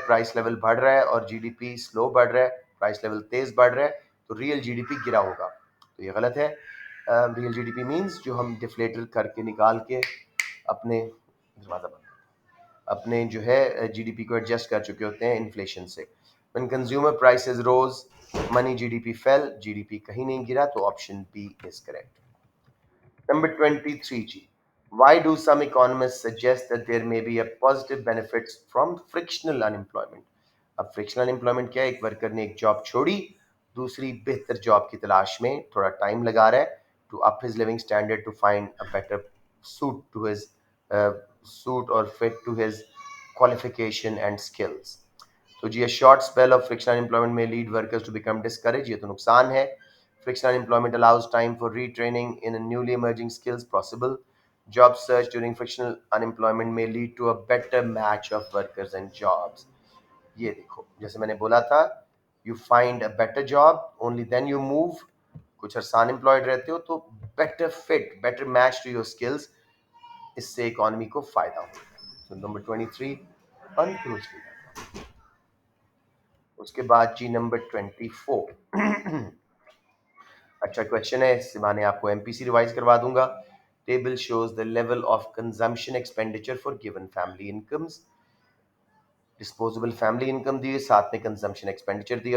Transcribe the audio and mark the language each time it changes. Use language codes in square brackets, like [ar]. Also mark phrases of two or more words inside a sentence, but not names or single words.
[en] price level [hi] बढ़ रहा है और जीडीपी स्लो बढ़ रहा है, [en] price level [hi] तेज बढ़ रहा है, तो [en] real GDP [hi] गिरा होगा, तो ये गलत है। [en] real GDP [hi] मींस जो हम डिफ्लेटर करके निकाल के अपने दरवाजा बंद, अपने जो है जीडीपी को एडजस्ट कर चुके होते हैं इन्फ्लेशन से। [en] when consumer prices rose money GDP fell, [hi] जीडीपी कहीं नहीं गिरा, तो [en] option B is correct. Number 23 G. Why do some economists suggest that there may be a positive benefits from frictional unemployment? [hi] अब [en] frictional unemployment [hi] क्या है? एक वर्कर ने एक जॉब छोड़ी, दूसरी बेहतर जॉब की तलाश में थोड़ा टाइम लगा रहा है, [en] to up his living standard, to find a better suit to his suit and fit to his qualification and skills. [hi] तो जी, [en] short spell of frictional employment में lead workers to become discourage, [hi] ये तो नुकसान है। [en] Frictional employment allows time for retraining in a newly emerging skills possible. Job search during frictional unemployment may lead to a better match of workers and jobs. [hi] ये देखो, जैसे मैंने बोला था, [en] you find a better job, only then you move. [hi] कुछ अर्सा अनएम्प्लॉयड रहते हो तो [en] better fit, better match to your skills, [hi] इससे इकोनॉमी को फायदा होगा. [en] So number 23 uncrucial. [hi] उसके बाद जी नंबर 24. अच्छा क्वेश्चन है, इस बहाने आपको एमपीसी रिवाइज करवा दूंगा. [en] table shows the level of consumption expenditure for given family incomes. disposable family income [hi] दी है, साथ में [en] consumption expenditure [hi] दिया.